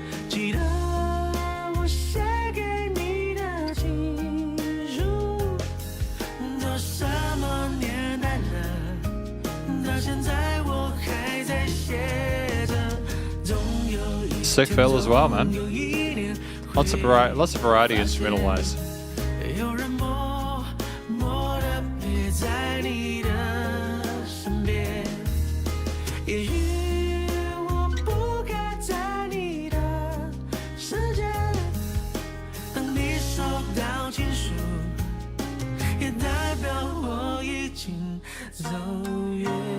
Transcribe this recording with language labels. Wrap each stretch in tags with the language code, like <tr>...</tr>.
<zh>记得我写给你的情书，都什么年代了，到现在我还在写着。总有一</zh> <en>Sick feel as well, man. Lots of variety instrumental-wise.</en> <zh>有人默默地陪在你的身边，也许我不该在你的世界。当你收到情书，也代表我已经走远。</zh>